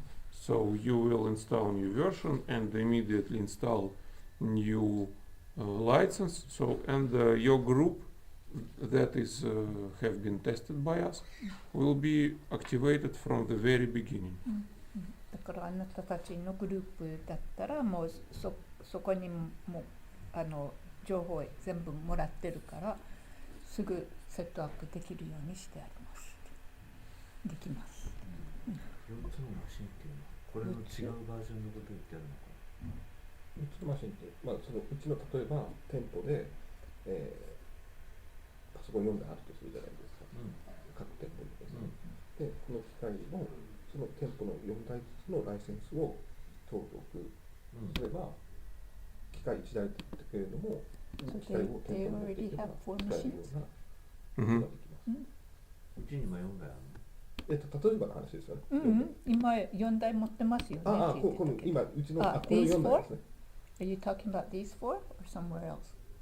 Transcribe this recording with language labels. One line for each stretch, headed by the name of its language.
English: So you will install new version and immediately install new license. So and your group that is have been tested by us will be activated from the very beginning.
Japanese: だからあなたたちのグループだったらもうそこにも情報を全部もらってるからすぐセットアップできるようにしてあります。できます。 4つのマシンっていうのはこれの違うバージョンのことを言ってるのかな。 3つのマシンって、そのうちの例えば店舗で、パソコン読んであるとするじゃないですか、各店舗にですね、でこの機械のその店舗の4台ずつのライセンスを登録すれば、機械1台だけれども、機械を店舗に持っていけば使えるようなことができます。うちに今4台あるの？例えばの話ですよね。今4台持ってますよね。今うちのこの4台ですね。
English: Are you talking about these 4 or somewhere else?